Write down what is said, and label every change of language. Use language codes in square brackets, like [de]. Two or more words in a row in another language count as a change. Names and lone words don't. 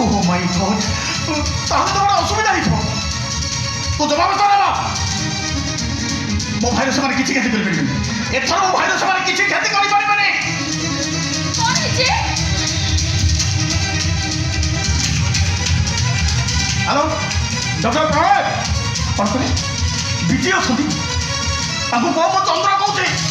[en] My God, [bn] তাহলে তো বড় অসুবিধা হইব। তো জবাব তো নেবা [or] ମୋ ଭାଇର ସେମାନେ କିଛି କ୍ଷତି କରିପାରିବେନି। ଏଥର ମୋ ଭାଇର ସେମାନେ କିଛି କ୍ଷତି କରିପାରିବେନି। କଣ ହେଇଛି? [en] Hello Doctor [or] ପ୍ରଣୟ, କ'ଣ କହିଲେ? ବିଜି ଅଛନ୍ତି? ତାଙ୍କୁ କହ ମୁଁ ଚନ୍ଦ୍ର କହୁଛି।